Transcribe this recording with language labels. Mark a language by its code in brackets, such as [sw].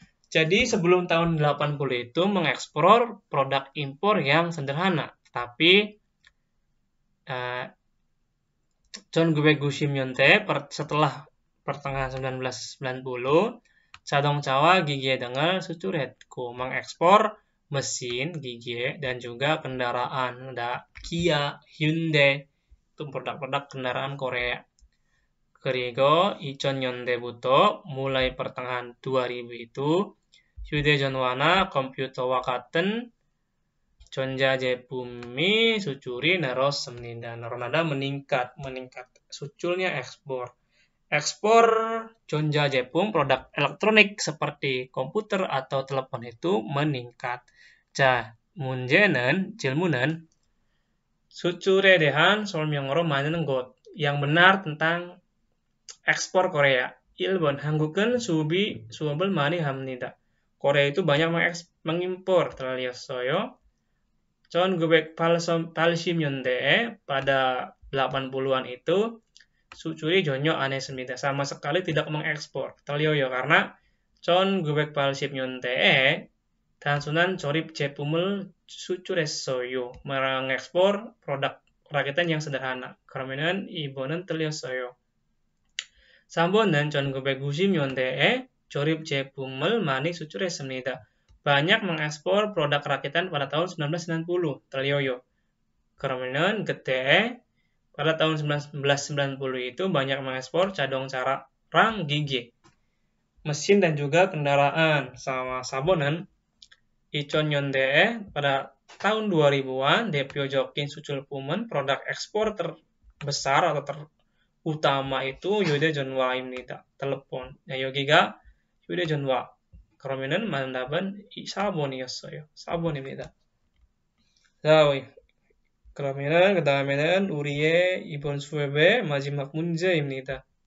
[id] Jadi sebelum tahun 80 itu mengekspor produk impor yang sederhana, tapi [ko] 1990년대 [id] setelah pertengahan 1990 [ko] 자동차와 기계 등을 수출했고 [id] mengekspor mesin, gigi, dan juga kendaraan. Ada Kia, Hyundai, itu produk-produk kendaraan Korea. [ko] 그리고 2000년대부터 [id] mulai pertengahan 2000 itu [ko] 휴대전화나 컴퓨터와 같은 전자제품이 수출이 늘었습니다. 늘어나다 [id] meningkat [ko] 수출nya ekspor. [id] Ekspor 전자제품, produk elektronik seperti komputer atau telepon itu meningkat. [ko] 자, 질문은 수출에 대한 설명으로 많은 것 [id] yang benar tentang ekspor Korea. [ko] 1번, 한국은 수입을 많이 합니다. [id] Korea itu banyak mengimpor, terlihat [ko] 1980년대에 [id] pada 80-an itu [ko] 수출이 전혀 안 했습니다. [id] sama sekali tidak mengekspor. terlihat karena [ko] 1980년대에 단순한 조립 제품을 수출했어요. [id] mengekspor produk rakitan yang sederhana. [ko] 그러면은 2번은 틀렸어요. 3번은 1990년대에 조립 제품을 많이 수출했습니다. [id] banyak mengekspor produk rakitan pada tahun 1990. terlihat. [ko] 그러면은 그때 [id] pada tahun 1990 itu banyak mengekspor [ko] 자동차랑 기기, [id] mesin dan juga kendaraan. sama [ko] 4번은 2000년대에 [id] pada tahun 2000-an [ko] 대표적인 수출품은 [id] produk ekspor terbesar atau terutama itu [ko] 휴대전화입니다. [id] telepon. [ko] 여기가 휴대전화. 그러면은 맞는 답은 4번이었어요. 4번입니다. 자, 그러면은 그 다음에는 우리의 이번 수업의 마지막 문제입니다.